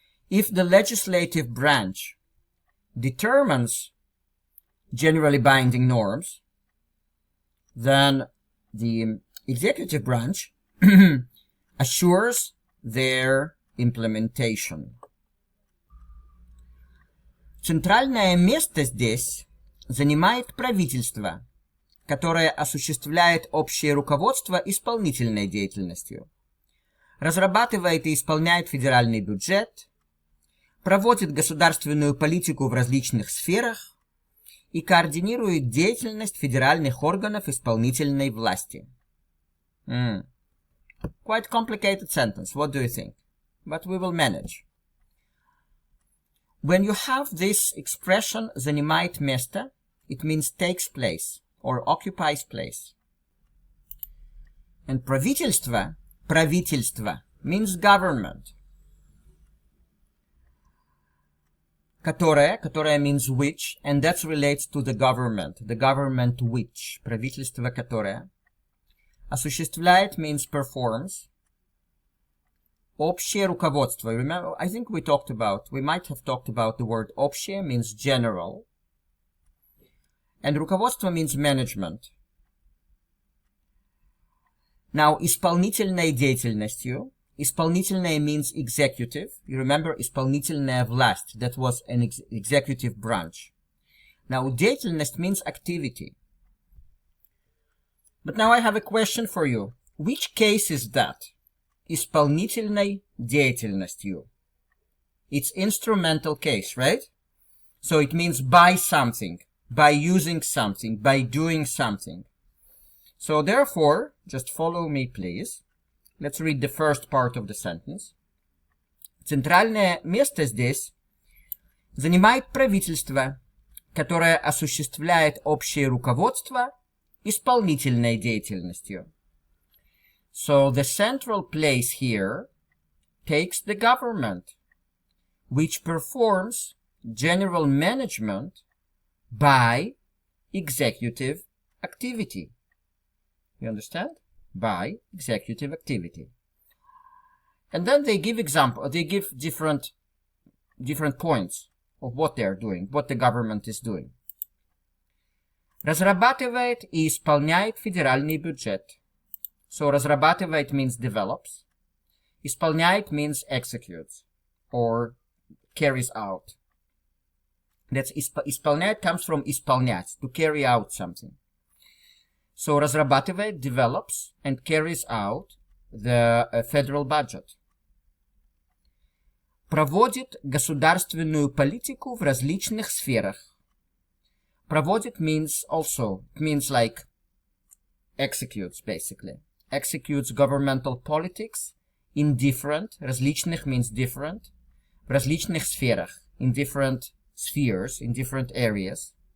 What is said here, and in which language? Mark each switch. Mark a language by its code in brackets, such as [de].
[en] If the legislative branch determines generally binding norms, then the executive branch assures their implementation. [ru] Центральное место здесь занимает правительство, которое осуществляет общее руководство исполнительной деятельностью, разрабатывает и исполняет федеральный бюджет, проводит государственную политику в различных сферах и координирует деятельность федеральных органов исполнительной власти. [en] Quite complicated sentence. What do you think? But we will manage. When you have this expression [ru] занимает место, [en] it means takes place or occupies place. And правительство means government. Которое means which, and that relates to the government which, [ru] правительство которое. [en] Осуществляет means performs. [ru] Общее руководство. [en] Remember, I think we might have talked about the word общее means general. And руководство means management. [ru] Now, исполнительной деятельностью. [en] Исполнительная means executive. You remember [ru] исполнительная власть. [en] That was an executive branch. Now, деятельность means activity. But now I have a question for you. Which case is that? [ru] Исполнительной деятельностью. [en] It's instrumental case, right? So it means by something, by using something, by doing something. So therefore, just follow me, please. Let's read the first part of the sentence. [ru] Центральное место здесь занимает правительство, которое осуществляет общее руководство исполнительной деятельностью. [en] So the central place here takes the government, which performs general management by executive activity. You understand? By executive activity. And then they give different points of what they are doing, what the government is doing. [ru] Разрабатывает и исполняет федеральный бюджет. [en] So разрабатывает means develops. Исполняет means executes or carries out. That's исполняет comes from исполнять, to carry out something. So разрабатывает, develops and carries out the federal budget. [ru] Проводит государственную политику в различных сферах. [en] Проводит means also, it means like executes basically. Executes governmental politics in different, различных means different, [ru] в различных сферах, [en] in different spheres, in different areas.